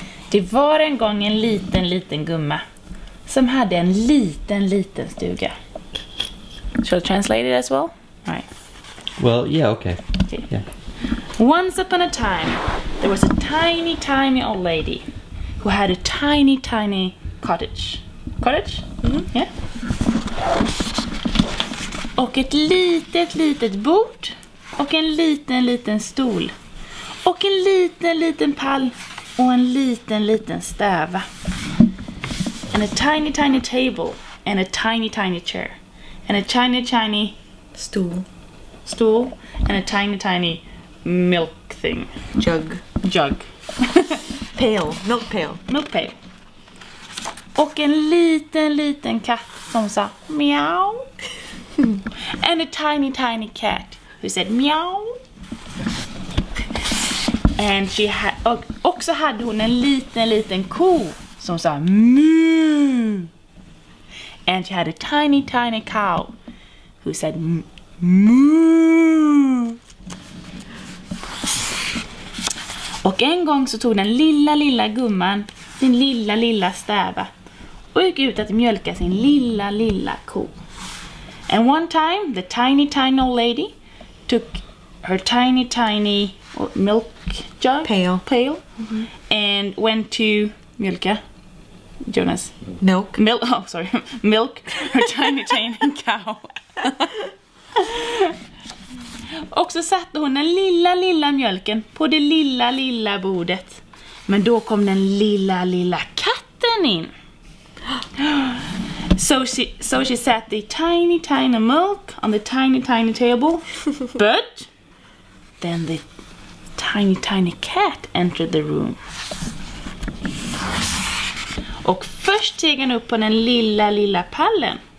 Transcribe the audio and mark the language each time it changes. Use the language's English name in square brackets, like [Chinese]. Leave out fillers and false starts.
[Swedish] Det var en gång en liten gumma som hade en liten stuga. [English] Shall I translate it as well? All right. Well, yeah, okay. Yeah. Once upon a time, there was a tiny old lady who had a tiny cottage. Cottage? Mm-hmm. Yeah. [Swedish] Och ett litet bord. Och en liten stol. Och en liten pall. Och en liten stäva. [English] And a tiny table. And a tiny chair. And a tiny Stool. And a tiny milk thing. Jug. Pail. Milk pail. [Swedish] Och en liten katt som sa meow. [English] And a tiny cat who said meow. And she had, [Swedish] och också hade hon en liten ko som sa moo. [English] And she had a tiny cow who said moo. [Swedish] Och en gång så tog den lilla gumman sin lilla stäva och gick ut att mjölka sin lilla ko. [English] And one time the tiny old lady took her tiny milk jug Pail. Mm-hmm. And went to mjölka Jonas Milk. Milk her tiny cow. [Swedish] Och så satte hon den lilla mjölken på det lilla bordet. Men då kom den lilla katten in. [English] So she sat the tiny milk on the tiny table. But then the tiny cat entered the room. [Swedish] Och först steg han upp på den lilla pallen.